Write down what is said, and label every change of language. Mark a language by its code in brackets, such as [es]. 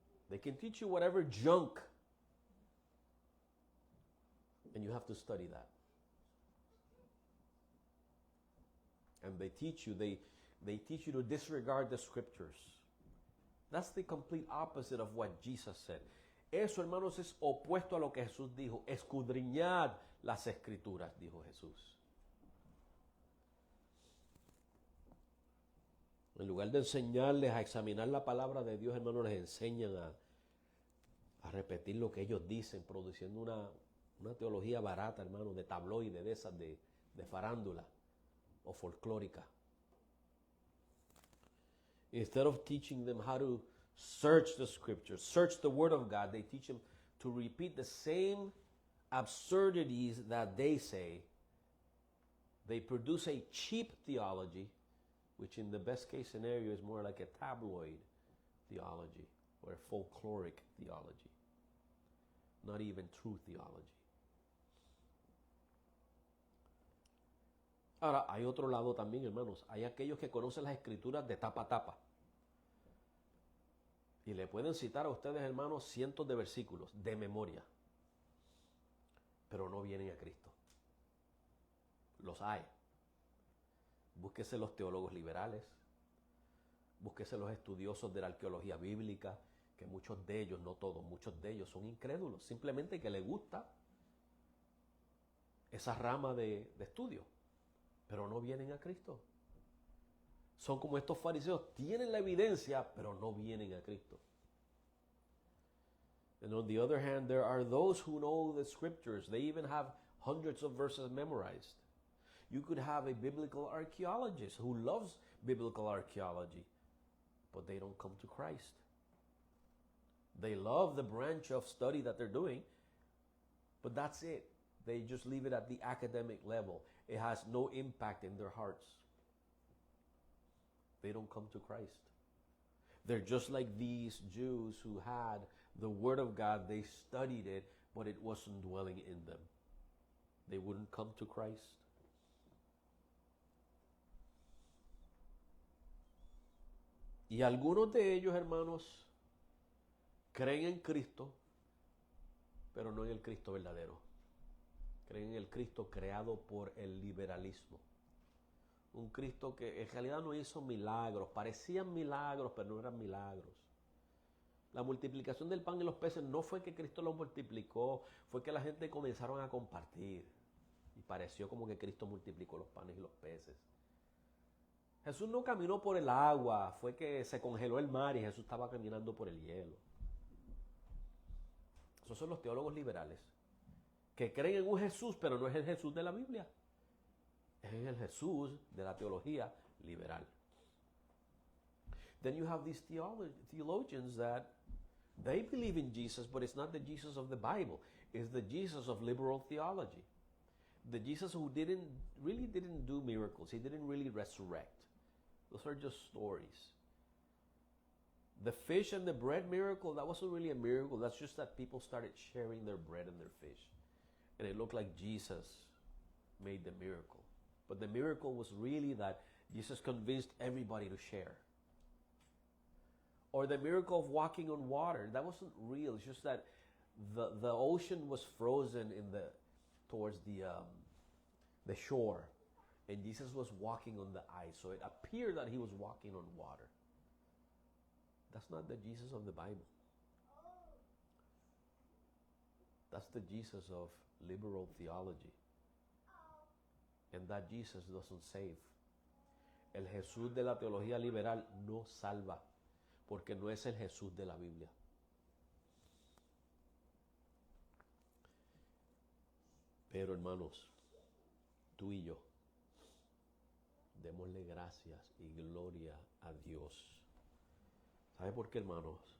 [en] They can teach you whatever junk, and you have to study that. And they teach you to disregard the scriptures. That's the complete opposite of what Jesus said. [es] Eso, hermanos, es opuesto a lo que Jesús dijo. Escudriñad las escrituras, dijo Jesús. En lugar de enseñarles a examinar la palabra de Dios, hermanos, les enseñan a repetir lo que ellos dicen, produciendo una teología barata, hermanos, de tabloide, de esas, de farándula o folclórica. [en] Instead of teaching them how to search the scriptures, search the word of God, they teach them to repeat the same absurdities that they say. They produce a cheap theology, which in the best case scenario is more like a tabloid theology or a folkloric theology, not even true theology. [es] Ahora, hay otro lado también, hermanos. Hay aquellos que conocen las escrituras de tapa a tapa. Y le pueden citar a ustedes, hermanos, cientos de versículos de memoria. Pero no vienen a Cristo. Los hay. Búsquese los teólogos liberales. Búsquese los estudiosos de la arqueología bíblica, que muchos de ellos, no todos, muchos de ellos son incrédulos. Simplemente que les gusta esa rama de estudio. Pero no vienen a Cristo. Son como estos fariseos, tienen la evidencia, pero no vienen a Cristo. [en] And on the other hand, there are those who know the scriptures. They even have hundreds of verses memorized. You could have a biblical archaeologist who loves biblical archaeology, but they don't come to Christ. They love the branch of study that they're doing, but that's it. They just leave it at the academic level. It has no impact in their hearts. They don't come to Christ. They're just like these Jews who had the Word of God. They studied it, but it wasn't dwelling in them. They wouldn't come to Christ. [es] Y algunos de ellos, hermanos, creen en Cristo, pero no en el Cristo verdadero. Creen en el Cristo creado por el liberalismo. Un Cristo que en realidad no hizo milagros. Parecían milagros, pero no eran milagros. La multiplicación del pan y los peces no fue que Cristo los multiplicó, fue que la gente comenzaron a compartir. Y pareció como que Cristo multiplicó los panes y los peces. Jesús no caminó por el agua, fue que se congeló el mar y Jesús estaba caminando por el hielo. Esos son los teólogos liberales, que creen en un Jesús, pero no es el Jesús de la Biblia. Es el Jesús de la teología liberal. [en] Then you have these theologians that they believe in Jesus, but it's not the Jesus of the Bible. It's the Jesus of liberal theology. The Jesus who really didn't do miracles. He didn't really resurrect. Those are just stories. The fish and the bread miracle, that wasn't really a miracle. That's just that people started sharing their bread and their fish. And it looked like Jesus made the miracle. But the miracle was really that Jesus convinced everybody to share. Or the miracle of walking on water, that wasn't real. It's just that the ocean was frozen towards the shore. And Jesus was walking on the ice. So it appeared that he was walking on water. That's not the Jesus of the Bible. That's the Jesus of liberal theology. And that Jesus doesn't save. [es] El Jesús de la teología liberal no salva, porque no es el Jesús de la Biblia. Pero hermanos, tú y yo, démosle gracias y gloria a Dios. ¿Sabe por qué, hermanos?